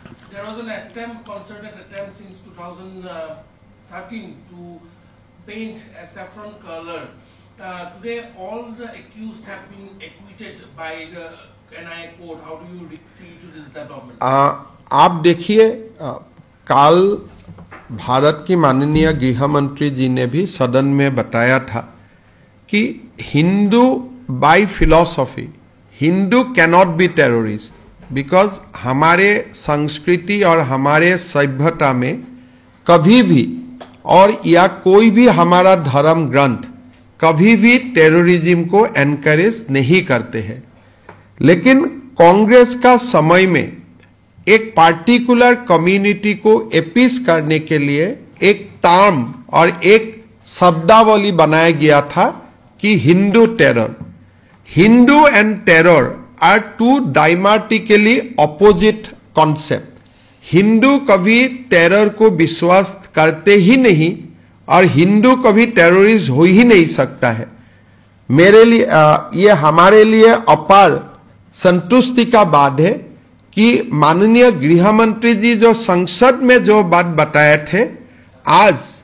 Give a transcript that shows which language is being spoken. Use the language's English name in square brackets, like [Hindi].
[English] There was an concerted attempt since 2013 to paint a saffron color. Today, all the accused have been acquitted by the NIA court. How do you see to this development? [Hindi] आप देखिए, कल भारत की माननीय गृह मंत्री जी ने भी सदन में बताया था कि [English] Hindu by philosophy, Hindu cannot be terrorist, because [Hindi] हमारे संस्कृति और हमारे सभ्यता में कभी भी, और या कोई भी हमारा धर्म ग्रंथ कभी भी टेररिज्म को एनकरेज नहीं करते हैं। लेकिन कांग्रेस का समय में एक पार्टिकुलर कम्युनिटी को एपीस करने के लिए एक टर्म और एक शब्दावली बनाया गया था कि Hindu terror. [English] Hindu and terror are two diametrically opposite concept. [Hindi] Hindu कभी टेरर को विश्वास करते ही नहीं और हिंदू कभी टेररिस्ट हो ही नहीं सकता है। मेरे लिए ये हमारे लिए अपार संतुष्टि का बात है कि माननीय गृह मंत्री जी जो संसद में जो बात बताए थे, आज